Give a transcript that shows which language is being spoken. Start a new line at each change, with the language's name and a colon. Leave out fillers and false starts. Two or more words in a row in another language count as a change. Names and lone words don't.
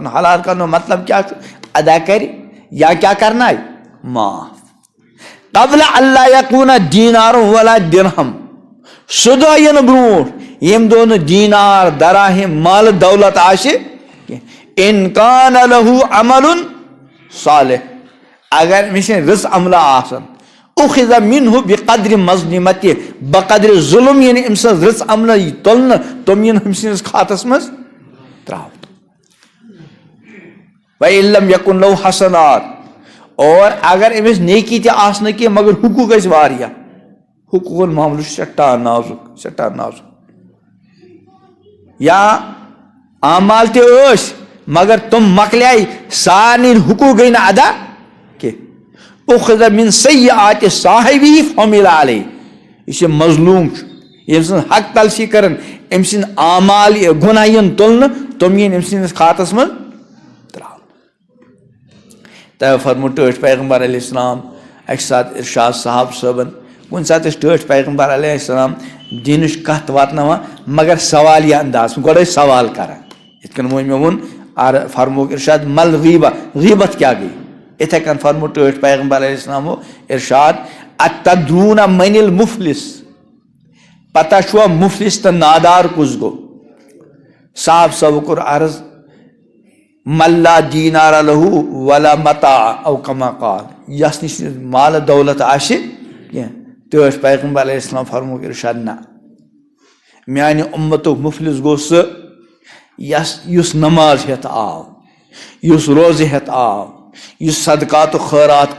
Kashmiri: حلال کرنُک مطلب کیٛاہ چھُ ادا کرِ یا کیٛاہ کرنایہِ معاف
Arabic: قبل اللہ یکوٗنہ دیٖنار ولا درہم
Kashmiri: سُہ دۄہ یِنہٕ برونٛٹھ ییٚمہِ دۄہ نہٕ دیٖنار دراہم مالہٕ دولت آسہِ کینٛہہ
Arabic: اِن کان لہوٗ عمل صالح
Kashmiri: اگر أمِس رٕژ عملہ آسن
Arabic: اُخذ منہ بقدر مظلمتہِ
Kashmiri: بقدرِ ظُلم یِنہٕ أمۍ سٕنٛز رٕژ عملہ تُلنہٕ تِم یِنہٕ أمۍ سٕنٛدِس کھاتس منٛز تراونہٕ
Arabic: وَإِن لم یکُن لہوٗ حسنات
Kashmiri: اور اگر أمِس نیکی تہِ آسہٕ نہٕ کینٛہہ مگر حقوٗق ٲسۍ واریاہ حقوٗقُل معاملہٕ چھُ سٮ۪ٹھاہ نازُک یا اعمال تہِ ٲسۍ مگر تِم مۄکلیے سارنٕے حقوٗق گٔے نہٕ ادا کینٛہہ
Arabic: اُخذ من سیئات صاحبی فحمل علیہ
Kashmiri: یُس یہِ مظلوٗم چھُ ییٚمہِ سٕنٛز حق تلفی کرن أمۍ سٕنٛدۍ اعمال گۄناہ یِن تُلنہٕ تِم یِن أمۍ سٕنٛدِس کھاتس منٛز تراونہٕ تۄہہِ فرموو ٹٲٹھۍ پیغمبر علیہ السلام اکہ سات ارشاد صاحب صٲبن کُنہِ ساتہٕ ٲسۍ ٹٲٹھۍ پیغمبر علیہ السلام دیٖنٕچ کتھ واتناوان مگر سوالیہ انداز گۄڈٕ ٲسۍ سوال کران یِتھ کٔنۍ وۄنۍ مےٚ ووٚن فرموک ارشاد مل غیبہ غیبت کیاہ گٔے یِتھے کٔنۍ فرمو ٹٲٹھۍ پیغمبر علیہ السلامو ارشاد
Arabic: اتدرون من المفلس
Kashmiri: پتہ چھوا مفلس تہٕ نادار کُس گوٚو صاحب صٲبو کوٚر عرض
Arabic: من لا دینار لہو ولا متاع او کما قال
Kashmiri: یس نش مال دولت آسہِ کینٛہہ ٹٲٹھۍ پیغمبر علیہ السلام فرموک ارشاد نہ میانہِ اُمتُک مفلس گوٚو سُہ یُس نماز ہٮ۪تھ آو یُس روزٕ ہٮ۪تھ آو یُس صدقات و خٲرات